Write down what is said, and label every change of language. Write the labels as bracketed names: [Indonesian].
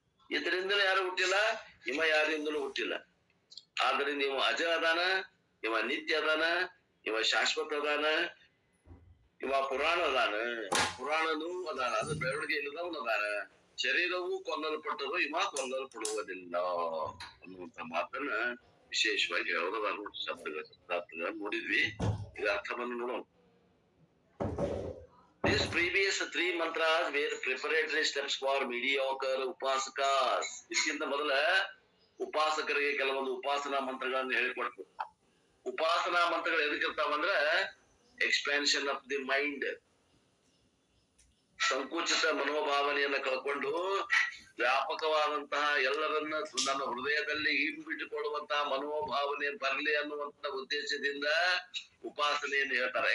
[Kannada] ಈತರಿಂದಲೂ ಯಾರು ಹುಟ್ಟಿಲ್ಲ, ಇವ ಯಾರಿಂದಲೂ ಹುಟ್ಟಿಲ್ಲ. ಆದ್ರೆ ನೀವು ಅಜ ಅದಾನ, ಇವ ನಿತ್ಯ ಅದಾನ, ಇವ ಶಾಶ್ವತ ಅದಾನ, ಇವ ಪುರಾಣ ಅದಾನ, ಪುರಾಣನೂ ಅದಾನ. ಅದು ಬೆಳವಣಿಗೆ ಇಲ್ಲದವನು ಅದಾನ. ಶರೀರವೂ ಕೊಲ್ಲಲ್ಪಟ್ಟರು, ಇವ ಕೊಲ್ಲಲ್ಪಡುವುದಿಲ್ಲ ಅನ್ನುವಂತ ಮಾತನ್ನ ವಿಶೇಷವಾಗಿ ಹೇಳೋದಾದ್ರು ಶಬ್ದಗಳ ನೋಡಿದ್ವಿ. ಈಗ ಅರ್ಥವನ್ನು ನೋಡೋಣ. [English] These previous 3 mantras were preparatory steps for mediocre upasakas. [Kannada] ಇದಕ್ಕಿಂತ ಮೊದಲ ಉಪಾಸಕರಿಗೆ ಕೆಲವೊಂದು ಉಪಾಸನಾ ಮಂತ್ರಗಳನ್ನು ಹೇಳಿಕೊಡ್ತು. ಉಪಾಸನಾ ಮಂತ್ರಗಳು ಎದಕ್ಕಿರ್ತಾವಂದ್ರ [English] expansion of the mind, [Kannada] ಸಂಕುಚಿತ ಮನೋಭಾವನೆಯನ್ನ ಕಳ್ಕೊಂಡು ವ್ಯಾಪಕವಾದಂತಹ ಎಲ್ಲರನ್ನ ನನ್ನ ಹೃದಯದಲ್ಲಿ ಹಿಂಬಿಟ್ಟುಕೊಳ್ಳುವಂತಹ ಮನೋಭಾವನೆ ಬರಲಿ ಅನ್ನುವಂತ ಉದ್ದೇಶದಿಂದ ಉಪಾಸನೆಯನ್ನು ಹೇಳ್ತಾರೆ.